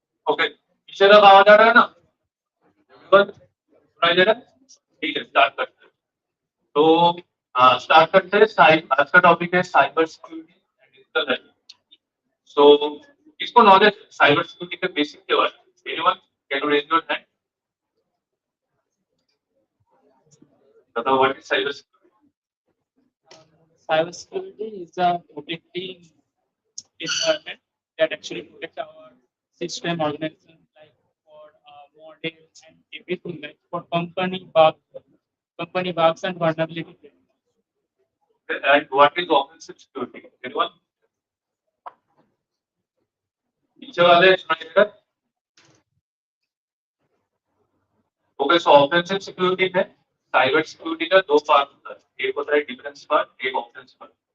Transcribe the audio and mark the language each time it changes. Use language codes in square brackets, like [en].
[hi] Okay पीछे तक आवाज आ रहा है ना बस सुनाई दे रहा है ठीक है स्टार्ट करते हैं तो स्टार्ट करते हैं आज का टॉपिक है cyber security and digital health so इसको नॉलेज साइबर सिक्योरिटी के बेसिक के बारे में [en] anyone can you raise your hand [hi] बताओ [en] What is cyber security cybersecurity is a protecting environment that actually protects our system organization like for model and everything like for company bugs and vulnerability. and what is offensive security anyone [hi] पीछे वाले सुनाई दे रहा है okay so offensive security है cyber security का दो part होता है एक होता है डिफेंस पार्ट एक ऑफेंस पार्ट